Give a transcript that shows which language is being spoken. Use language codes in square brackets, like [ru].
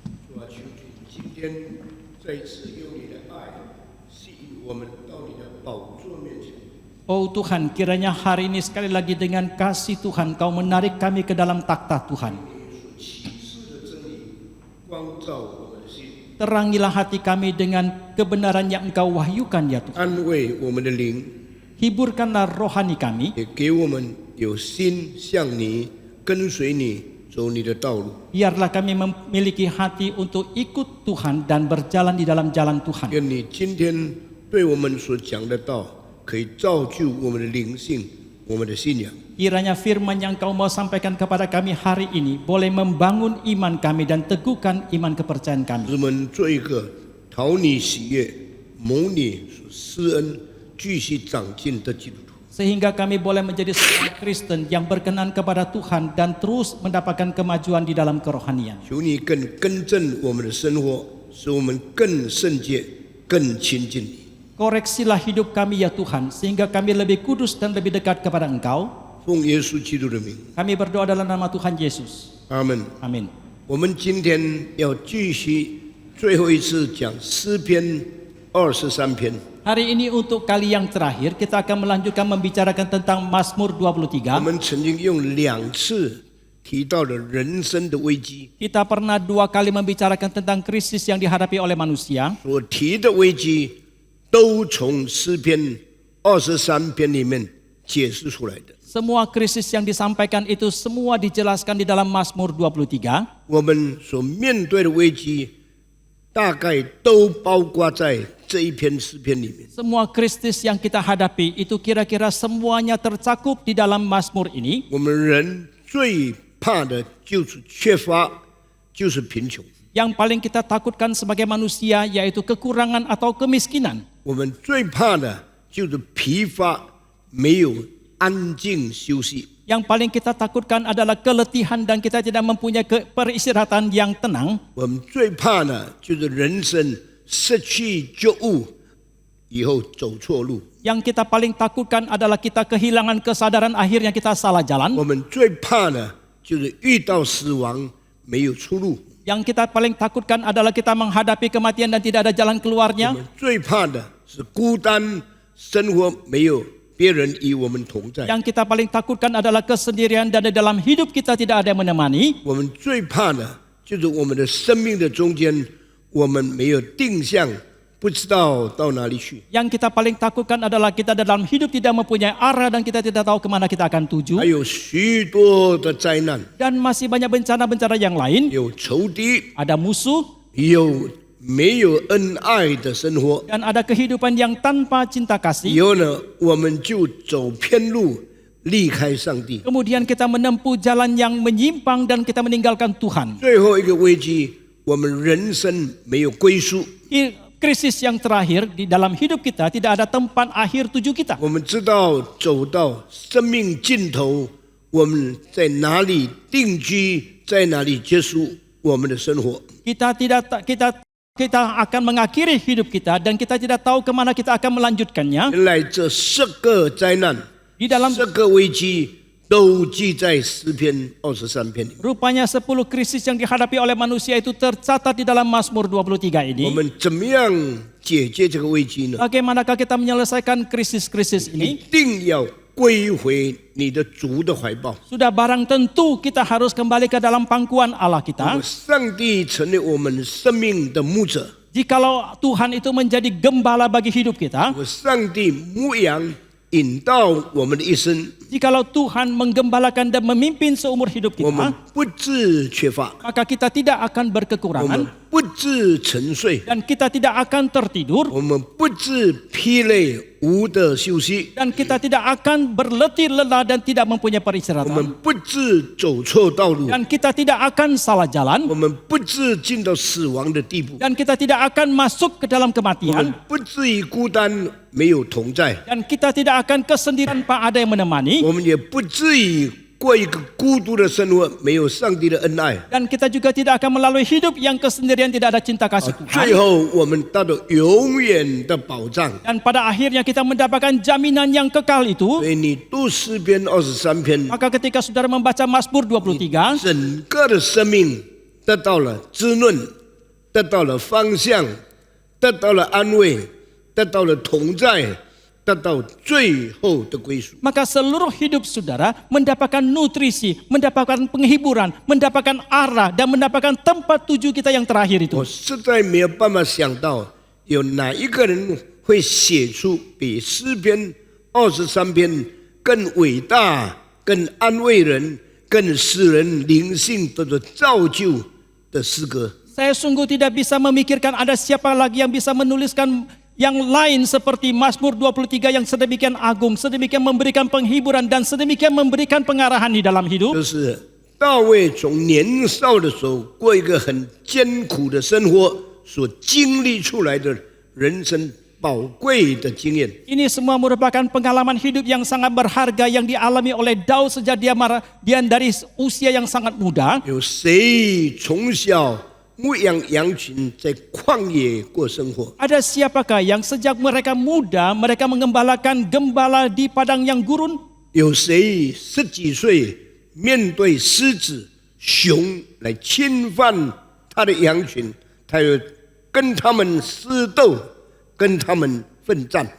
[zh] 主啊，求主今天再一次用你的爱吸引我们到你的宝座面前。 [id] Oh Tuhan, kiranya hari ini sekali lagi dengan kasih Tuhan, Kau menarik kami ke dalam takhta Tuhan. [zh] 所启示的真理光照我们的心， [id] Terangilah hati kami dengan kebenaran yang Engkau wahyukan ya Tuhan. [zh] 安慰我们的灵， [id] Hiburkanlah rohani kami, [zh] 也给我们有心向你跟随你走你的道路。 [id] biarlah kami memiliki hati untuk ikut Tuhan dan berjalan di dalam jalan Tuhan. [zh] 愿你今天对我们所讲的道，可以造就我们的灵性，我们的信仰。 [id] Kiranya firman yang Kau mau sampaikan kepada kami hari ini boleh membangun iman kami dan teguhkan iman kepercayaan [zh] 使 [id] kami. [zh] 我们做一个讨你喜悦、蒙你所施恩、继续长进的基督徒。 [id] Sehingga kami boleh menjadi seorang Kristen yang berkenan kepada Tuhan dan terus mendapatkan kemajuan di dalam kerohanian. [zh] 求你更更正我们的生活，使我们更圣洁、更亲近你。 [id] Koreksilah hidup kami ya Tuhan, sehingga kami lebih kudus dan lebih dekat kepada Engkau. [zh] 奉耶稣基督的名， [id] Kami berdoa dalam nama Tuhan Yesus. [zh] 阿门。 [id] Amin. [zh] 我们今天要继续最后一次讲诗篇23篇。 [id] Hari ini untuk kali yang terakhir kita akan melanjutkan membicarakan tentang Mazmur [zh] 我 [id] 23. [zh] 们曾经用2次提到了人生的危机， [id] Kita pernah 2 kali membicarakan tentang krisis yang dihadapi oleh manusia. [zh] 所提的危机都从诗篇23篇里面解释出来的。 [id] Semua krisis yang disampaikan itu semua dijelaskan di dalam Mazmur 23. [zh] 我们所面对的危机，大概都包括在这一篇诗篇里面。 [id] Semua krisis yang kita hadapi itu kira-kira semuanya tercakup di dalam Mazmur ini. [zh] 我们人最怕的就是缺乏，就是贫穷。 [id] Yang paling kita takutkan sebagai manusia yaitu kekurangan atau kemiskinan. [zh] 我们最怕的就是疲乏，没有安静休息。 [id] Yang paling kita takutkan adalah keletihan dan kita tidak mempunyai peristirahatan yang tenang. [zh] 我们最怕的就是人生失去觉悟以后走错路。 [id] Yang kita paling takutkan adalah kita kehilangan kesadaran akhirnya kita salah jalan. [zh] 我们最怕的就是遇到死亡没有出路。 [id] Yang kita paling takutkan adalah kita menghadapi kematian dan tidak ada jalan [zh] 我 [id] keluarnya. [zh] 们最怕的是孤单，生活没有别人与我们同在。 [id] Yang kita paling takutkan adalah kesendirian dan di dalam hidup kita tidak ada yang menemani. [zh] 我们最怕的就是我们的生命的中间，我们没有定向，不知道到哪里去。 [id] Yang kita paling takutkan adalah kita dalam hidup tidak mempunyai arah dan kita tidak tahu kemana kita akan tuju. [zh] 还有许多的灾难， [id] Dan masih banyak bencana-bencana yang lain. [zh] 有仇敌， [id] Ada musuh [zh] 有没有恩爱的生活， [id] dan ada kehidupan yang tanpa cinta [zh] 以后呢，我们就走偏路，离开上帝。 [id] Kemudian kita menempuh jalan yang menyimpang dan kita meninggalkan Tuhan. [zh] 最后一个危机，我们人生没有归宿。 [id] Krisis yang terakhir di dalam hidup kita tidak ada tempat akhir tuju kita. [zh] 我们知道走到生命尽头，我们在哪里定居，在哪里结束我们的生活。 [id] Kita akan mengakhiri hidup kita dan kita tidak tahu kemana kita akan melanjutkannya. [zh] 原来这10个灾难， [id] Di dalam [zh] 10个危机都记在诗篇23篇里。 [id] rupanya 10 krisis yang dihadapi oleh manusia itu tercatat di dalam Mazmur 23 [zh] 我 [id] ini. [zh] 们怎么样解决这个危机呢？ [id] Bagaimanakah kita menyelesaikan krisis-krisis [zh] 一 [id] ini? [zh] 定要归回你的主的怀抱。 [id] Sudah barang tentu kita harus kembali ke dalam pangkuan Allah [zh] 如 [id] kita. [zh] 果上帝成为我们生命的牧者， [id] Jikalau Tuhan itu menjadi gembala bagi hidup [zh] 如 [id] kita, [zh] 果上帝牧羊引导我们的一生， [id] jikalau Tuhan menggembalakan dan memimpin seumur hidup [zh] 我们 [id] kita, [zh] 不致缺乏， [id] maka kita tidak akan [zh] 我们 [id] berkekurangan [zh] 不致沉睡， [id] dan kita tidak akan tertidur [zh] 我们不致疲累无的休息， [id] dan kita tidak akan berletih lelah dan tidak mempunyai [zh] 我 [id] peristirahatan [zh] 们不致走错道路， [id] dan kita tidak akan salah jalan [zh] 我们不致进到死亡的地步， [id] dan kita tidak akan masuk ke dalam [zh] 我们 [id] kematian [zh] 不至于孤单没有同在， [id] dan kita tidak akan kesendirian tanpa ada yang menemani [zh] 我们也不至于过一个孤独的生活，没有上帝的恩爱。 [id] Dan kita juga tidak akan melalui hidup yang kesendirian, tidak ada cinta kasih Tuhan. [zh] 最后，我们达到永远的保障。 [id] Dan pada akhirnya kita mendapatkan jaminan yang kekal itu. [zh] 所以你读诗篇23篇， [id] Maka ketika saudara membaca Mazmur 23, [zh] 整个的生命得到了滋润，得到了方向，得到了安慰，得到了同在，得到最后的归属。 [id] maka seluruh hidup saudara mendapatkan nutrisi, mendapatkan penghiburan, mendapatkan arah, dan mendapatkan tempat tuju kita yang terakhir itu. [zh] 我实在没有办法想到，有哪一个人会写出比诗篇23篇更伟大、更安慰人、更使人灵性得到造就的诗歌。 [id] Saya sungguh tidak bisa memikirkan ada siapa lagi yang bisa menuliskan yang lain seperti Mazmur 23 yang sedemikian agung, sedemikian memberikan penghiburan dan sedemikian memberikan pengarahan di dalam hidup. [zh] 就是大卫从年少的时候过一个很艰苦的生活所经历出来的人生宝贵的经验。 [id] Ini semua merupakan pengalaman hidup yang sangat berharga yang dialami oleh Daud sejak dia dari usia yang sangat muda. [zh] 有谁从小牧养羊群在旷野过生活？ [id] Ada siapakah yang sejak mereka muda mereka mengembalakan gembala di padang yang gurun? [zh] 有谁10几岁面对狮子、熊来侵犯他的羊群，他又跟他们厮斗，跟他们奋战？